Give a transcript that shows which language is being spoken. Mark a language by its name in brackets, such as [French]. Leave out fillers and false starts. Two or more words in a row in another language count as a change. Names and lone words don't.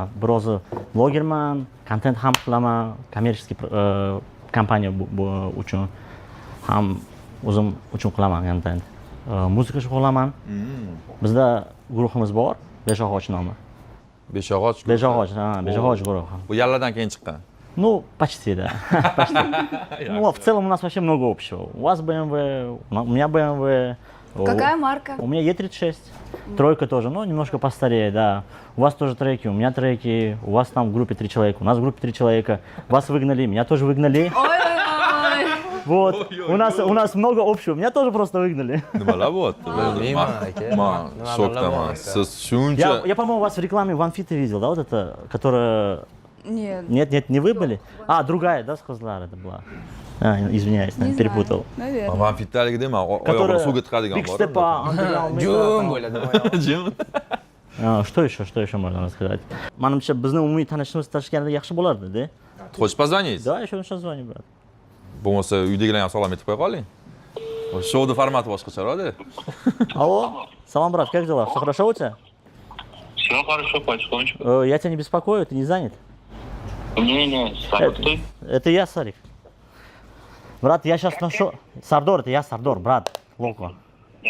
[Uzbek] Biroz blogerman, kontent ham qilaman, kommersiy kompaniya uchun ham o'zim uchun qilaman kontent. Muzika shug'ullaman. Bizda guruhimiz bor, Beshog'och nomi. Beshog'och. Beshog'och guruhi. Bu yalladan keyin chiqqan. [Russian] Ну, почти, да. Почти. Ну, в целом у нас вообще много общего. У вас BMW, у меня BMW. Какая марка? У меня Е36. Тройка тоже, но немножко постарее, да. У вас тоже треки, у меня треки. У вас там в группе 3 человека, у нас в группе 3 человека. Вас выгнали, меня тоже выгнали. Ой-ой-ой. Вот. У нас много общего. Меня тоже просто выгнали. [Uzbek] Nimalar bo'lyapti? Bilmayman, aka. Men shokdaman. Siz shuncha [Russian] Я, по-моему, вас в рекламе OneFit видел, да, вот это, которая... Нет. Нет, не вы были? А, другая, да, сказала, это была. Извиняюсь, Не перепутал. знаю. Наверное. [Uzbek] man fitdaligi deyman, oyog'ini [Russian] Которая [Uzbek] suvga tiqadigan Big bor. Step'a, [Russian] Андреа Алмеда, Jum там. [Uzbek] bo'ladi. Jim. [Russian] Что еще можно рассказать? [Uzbek] Manimcha, bizni umumiy tanishimiz tashkilida yaxshi bo'lardi-da. [Russian] Хочешь позвонить? Да, еще сейчас звоню, брат. [Uzbek] Bo'lmasa uydagilarni ham salom aytib qo'ya qoling. Shouning formati boshqacharoq-da. [Russian] Алло, салам, брат, как дела? Все хорошо у тебя? Все хорошо, потихонечку. Я тебя не беспокою, ты не занят? Не, Сарик, кто? Это я, Сарик. Брат, я сейчас нашел... Сардор, это я, Сардор, брат, Локо. Да.